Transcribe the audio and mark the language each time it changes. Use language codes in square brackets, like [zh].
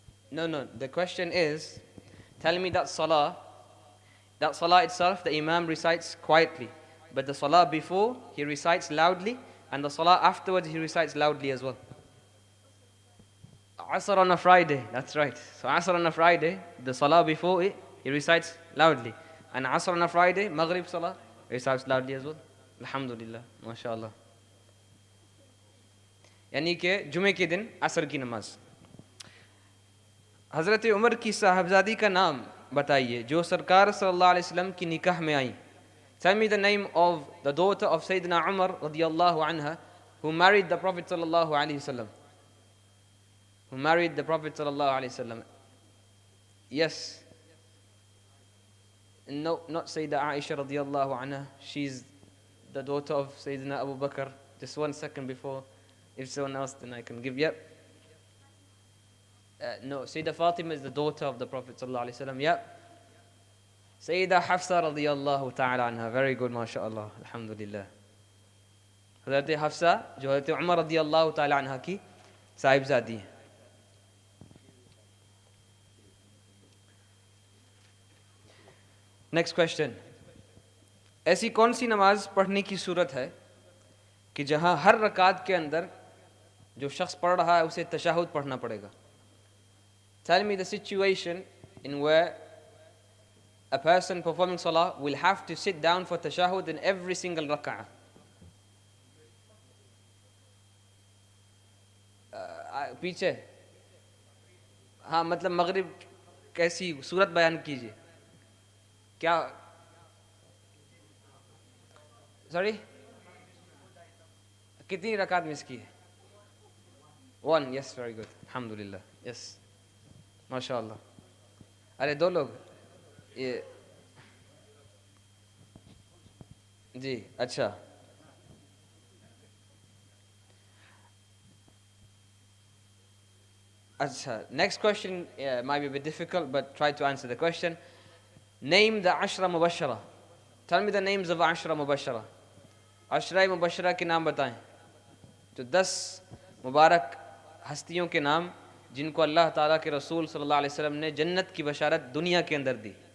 [en] No, the question is, tell me that salah itself, the imam recites quietly, but the salah before, he recites loudly, and the salah afterwards, he recites loudly as well. Asr on a Friday, that's right. So Asr on a Friday, the salah before it, he recites loudly. And Asr on a Friday, Maghrib salah, he recites loudly as well. Alhamdulillah, mashallah. [hi] यानी कि जुमे के दिन असर की नमाज. हज़रत उमर की साहबजादी का नाम बताइए जो सरकार सल्लल्लाहु अलैहि वसल्लम की निकाह में आई. [en] Tell me the name of the daughter of Sayyidina Umar radiyallahu anha who married the Prophet sallallahu alaihi wasallam. who married the Prophet sallallahu alaihi wasallam. Yes. No, not Sayyidah Aisha radiallahu anha. She's the daughter of Sayyidina Abu Bakr. Just 1 second before. If someone else, then I can give. Yep. No, Sayyidah Fatima is the daughter of the Prophet sallallahu alaihi wasallam. Yep. Sayyidah Hafsa radiallahu ta'ala anha. Very good, mashallah. Alhamdulillah. [hi] Hazrat Hafsa, जो Hazrat Umar radiallahu ta'ala anha की साहिबजादी है. [en] Next question. [hi] ऐसी कौन सी नमाज पढ़ने की सूरत है कि जहां हर रकात के अंदर जो शख्स पढ़ रहा है उसे तशहुद पढ़ना पड़ेगा? [en] Tell me the situation in where a person performing salah will have to sit down for tashahud in every single rak'ah. [hi] पीछे हाँ मतलब मगरिब कैसी सूरत बयान कीजिए. क्या सॉरी कितनी रकात मिस की है? [en] 1. Yes very good अल्हम्दुलिल्लाह. Yes माशाअल्लाह. [hi] अरे 2 लोग ये जी अच्छा. Acha. [en] Next question might be a bit difficult, but try to answer the question. Name the Ashra Mubashara. Tell me the names of Ashra Mubashara. [hi] Ashra Mubashara के नाम बताएं. जो 10 मुबारक हस्तियों के नाम जिनको अल्लाह ताला के रसूल सल्लल्लाहु अलैहि वसल्लम ने जन्नत की बशारत दुनिया के अंदर दी.